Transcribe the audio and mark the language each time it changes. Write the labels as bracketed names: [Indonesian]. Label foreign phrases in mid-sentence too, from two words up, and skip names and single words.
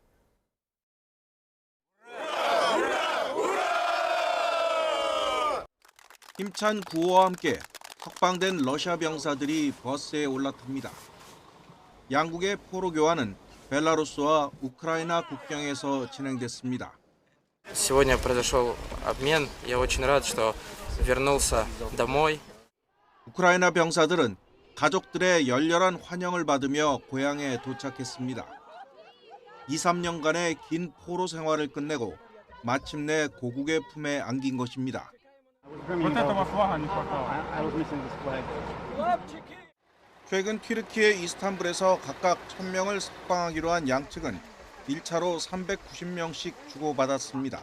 [Korean] 힘찬 구호와 함께 석방된 러시아 병사들이 버스에 올라탑니다. 양국의 포로 교환은 벨라루스와 우크라이나 국경에서 진행됐습니다. [Russian] Сегодня произошел обмен. Я очень рад, что вернулся домой. [Korean] 우크라이나 병사들은 가족들의 열렬한 환영을 받으며 고향에 도착했습니다. 2, 3년간의 긴 포로 생활을 끝내고 마침내 고국의 품에 안긴 것입니다. 최근 튀르키예 이스탄불에서 각각 1,000명을 석방하기로 한 양측은 1차로 390명씩 주고받았습니다.